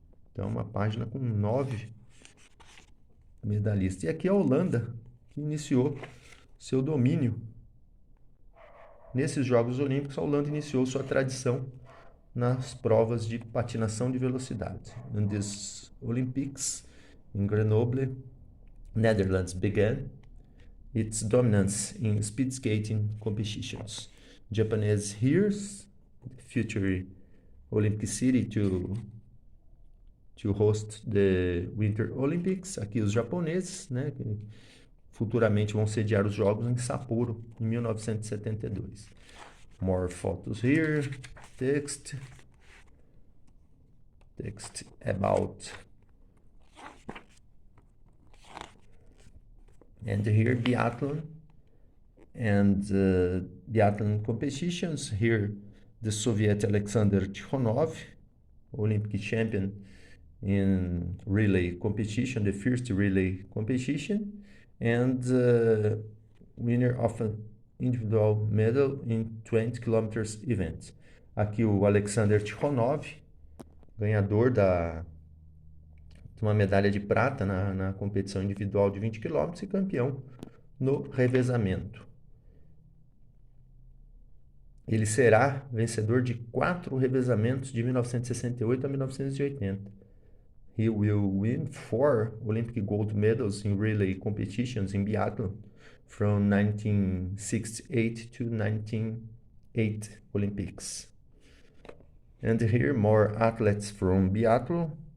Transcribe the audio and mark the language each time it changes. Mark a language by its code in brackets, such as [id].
[pt] Então, uma página com 9 medalhistas. E aqui a Holanda, que iniciou seu domínio. Nesses Jogos Olímpicos, a Holanda iniciou sua tradição nas provas de patinação de velocidade. [en] In these Olympics, in Grenoble, Netherlands began its dominance in speed skating competitions. Japanese heroes, future Olympic city to host the Winter Olympics. [pt] Aqui os japoneses, né, que futuramente vão sediar os Jogos em Sapporo, em 1972. [en] More photos here. Text about. And here biathlon and biathlon competitions. Here the Soviet Alexander Tikhonov, Olympic champion in relay competition, the first relay competition, and winner of an individual medal in 20 kilometers event. [pt] Aqui o Alexander Tikhonov, ganhador de uma medalha de prata na competição individual de 20 km e campeão no revezamento. Ele será vencedor de 4 revezamentos de 1968 a 1980. [en] He will win 4 Olympic gold medals in relay competitions in biathlon from 1968 to 1980 Olympics. And here more athletes from biathlon.